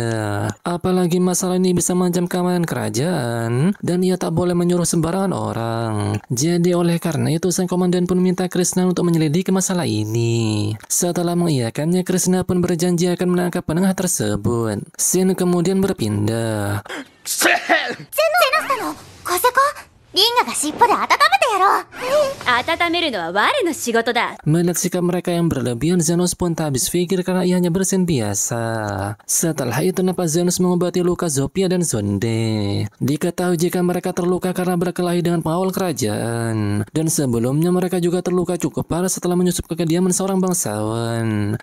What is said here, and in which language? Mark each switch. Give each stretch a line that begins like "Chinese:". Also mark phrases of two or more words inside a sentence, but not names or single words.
Indonesian: Apalagi masalah ini bisa mengancam keamanan kerajaan, dan ia tak boleh menyuruh sembarangan orang. Jadi oleh karena itu sang komandan pun minta Krishna untuk menyelidiki masalah ini. Setelah mengiyakannya, Krishna pun berjanji akan menangkap penengah tersebut. Shin kemudian berpindah.
Japanese: リンガが尻尾で温めてやろう。温めるのは我の仕事だ。
Indonesian: Melihat sikap mereka yang berlebihan, Zenos pun tak habis pikir karena ia hanya bersin biasa. Setelah itu nampak Zenos mengobati luka Zopia dan Zonde. Diketahui jika mereka terluka karena berkelahi dengan pengawal kerajaan. Dan sebelumnya mereka juga terluka cukup parah setelah menyusup ke kediaman seorang bangsawan.